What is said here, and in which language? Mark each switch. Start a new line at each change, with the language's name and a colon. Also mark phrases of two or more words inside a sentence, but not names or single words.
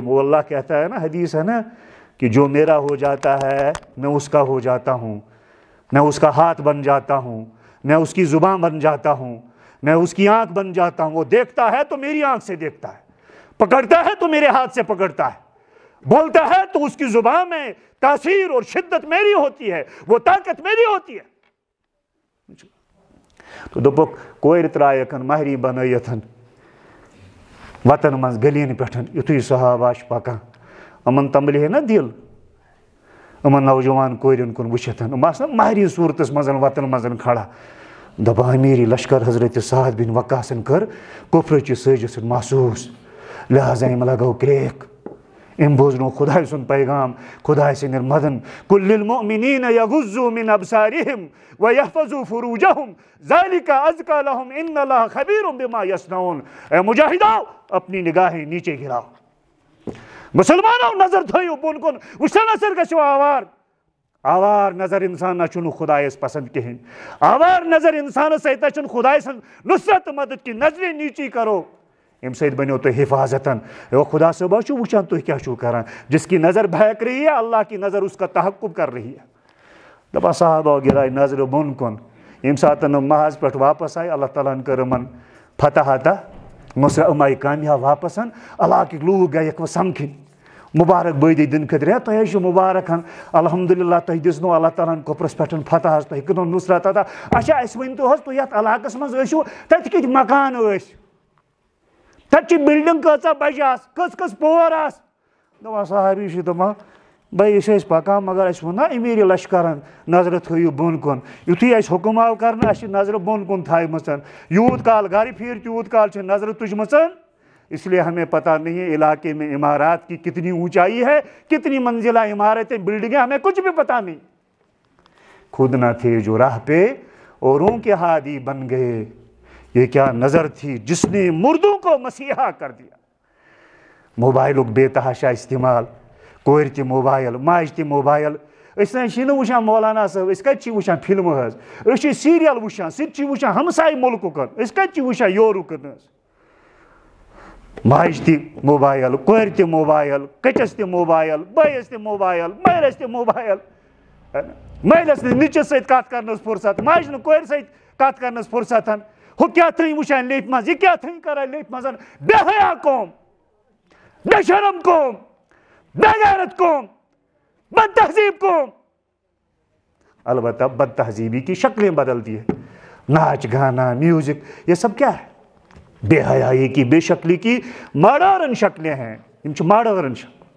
Urdu: وہ اللہ کہتا ہے نا حدیث ہے نا کہ جو میرا ہو جاتا ہے میں اس کا ہو جاتا ہوں میں اس کا ہاتھ بن جاتا ہوں میں اس کی زبان بن جاتا ہوں میں اس کی آنکھ بن جاتا ہوں. وہ دیکھتا ہے تو میری آنکھ سے دیکھتا ہے پکڑتا ہے تو میرے ہاتھ سے پکڑتا ہے بولتا ہے تو اس کی زبان میں تاثیر اور شدت میری ہوتی ہے وہ طاقت میری ہوتی ہے.
Kashmiri: تو دوٚپُکھ کورِ ترٛایَکھ مہری بنٲیِتھ وطن منٛز گٔلین پٮ۪ٹھ یُتھُے صحابہ چھِ پکان یِمن تمبلہِ ہے نا دِل یِمن نوجوان کورٮ۪ن کُن وٕچھِتھ یِم آسن مہری صوٗرتس منٛز وطن منٛز کھڑا. دپان امیٖری لشکر حضرت سعد بن وقاصن کٔر کفرٕچہِ سٲزِش سۭتۍ محسوٗس لہذا أمۍ لگٲو کرٛیک. أمۍ بوزنو خۄداے سُنٛد پیغام خۄداے سٕنٛدٮ۪ن مدن
Arabic: قُل لِلمُؤمِنِیٖنَ یغُضُّوا مِن أبصارِہِم وَیحفظُوا فُروٗجَہُم ذَلِکَ أزکیٰ لَہُم اِنَّ اللہِ خبیٖرٌ بِمَا یصنعوٗن.
Urdu: اے مجاہدو اپنی نگاہیں نیچے گراؤ.
Kashmiri: مسلمانوں نظر تھٲیِو بۄن کُن وٕچھو نظر گژھِو آوار نظر انسان نہ چھُنہٕ خۄدایس پسنٛد کِہینۍ. آوار نظر انسانس سۭتۍ نہ چھُنہٕ خۄداے سٕنٛز نصرت تہٕ مدد کِہینۍ. نظرِ
Urdu: نیچی کرو
Kashmiri: اَمہِ سۭتۍ بنیو تۄہہِ حفاظتن. خدا صٲبا چھُ وٕچھان تُہۍ کیٛاہ چھُو کران.
Urdu: جس کی نظر بہک رہی ہے اللہ کی نظر اس کا تحقق کر رہی ہے.
Kashmiri: دپان صحابہ گراے نظرِ بۄن کُن. ییٚمہِ ساتہٕ یِم محاذ پٮ۪ٹھ واپس آیہِ اللہ تعالیٰ ہن کٔر یِمن فتح عطا نصرت یِم آیہِ کامیاب واپس. علاقٕکۍ لوٗکھ گٔیکھ وۄنۍ سمکھٕنۍ مُبارک بٲدی دِنہٕ خٲطرٕ تۄہہِ حظ چھُ مُبارک الحمدُاللہ تۄہہِ دِژنو اللہ تعالیٰ ہن کۄپرس پٮ۪ٹھ فتح حظ تۄہہِ کٔرنو نصرت عطا. اچھا اَسہِ ؤنۍتو حظ تُہۍ یتھ علاقس منٛز ٲسِو تتہِ کِتھ مکان ٲسۍ تتہِ چھِ بِلڈنٛگ کۭژاہ بجہِ آسہٕ کٔژ پور آسہٕ. دپان صحابی چھِ دپان بھائی أسۍ ٲسۍ پکان مگر اَسہِ ووٚن نا امیٖری لشکرن نظرِ تھٲیِو بۄن کُن. یُتھُے اَسہِ حُکم آو کرنہٕ اَسہِ چھِ نظرِ بۄن کُن تھایمٕژ. یوٗت کال گرِ پھیٖرِ تیوٗت کال چھِ نظرِ تُجمٕژ.
Urdu: اس لیے ہمیں پتہ نہیں ہے علاقے میں عمارات کی کتنی اونچائی ہے کتنی منزلہ عمارتیں بلڈنگیں ہمیں کچھ بھی پتہ نہیں. خود نہ تھے جو راہ پہ اوروں کے ہادی بن گئے. یہ کیا نظر تھی جس نے مردوں کو مسیحا کر دیا.
Kashmiri: موبائلک بے تحاشا استعمال کورِ تہِ موبایل ماجہِ تہِ موبایل. أسۍ نہ چھِ نہٕ وٕچھان مولانا صٲب أسۍ کتہِ چھِ وٕچھان فِلمہٕ حظ أسۍ چھِ سیٖریل وٕچھان سُہ تہِ چھِ وٕچھان ہمساے مُلکُک أسۍ کتہِ چھِ وٕچھان یورُکن حظ. ماجہِ تہِ موبایل کورِ تہِ موبایل کٔٹِس تہِ موبایل بٲیِس تہِ موبایل مٲلِس تہِ موبایل. مٲلِس نہٕ نِچِس سۭتۍ کتھ کرنس فرصت ماجہِ نہٕ کورِ سۭتۍ کتھ کرنس فرصت. ہُہ کیٛاہ تھٲنۍ وٕچھان لیٚپہِ منٛز یہِ کیٛاہ تھٲنۍ کران لیٚپہِ منٛز.
Urdu: بے حیا قوم بے شرم قوم بے غیرت قوم, بد تہذیب قوم. البتہ بد تہذیبی کی شکلیں بدلتی ہے، ناچ گانا میوزک، یہ سب کیا ہے? بے حیائی کی بے شکلی کی ماڈرن شکلیں ہیں، ان ماڈرن شکل.